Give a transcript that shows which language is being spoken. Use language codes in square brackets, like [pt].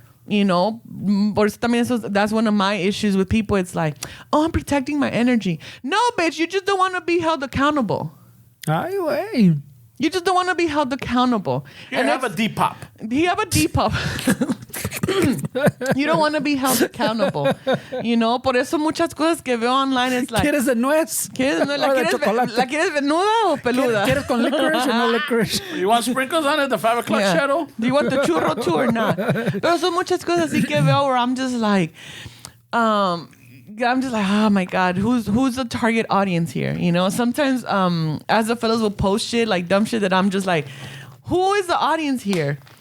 [en] You know, that's one of my issues with people. It's like, oh, I'm protecting my energy. No, bitch, you just don't want to be held accountable. Ay, güey. You just don't want to be held accountable. Here, have a Depop. You have a Depop. You don't want to be held accountable. You know, [es] por eso muchas cosas que veo online es like, ¿Quieres de nuez? ¿La quieres venuda o peluda? ¿Quieres con licorice o no licorice? [en] You want sprinkles on it, the 5 o'clock Yeah. shadow? Do you want the churro too or not? [es] Pero son muchas cosas así que veo [en] where I'm just like, I'm just like, oh my God, who's the target audience here? You know, sometimes as the fellas will post shit, like dumb shit that I'm just like, who is the audience here?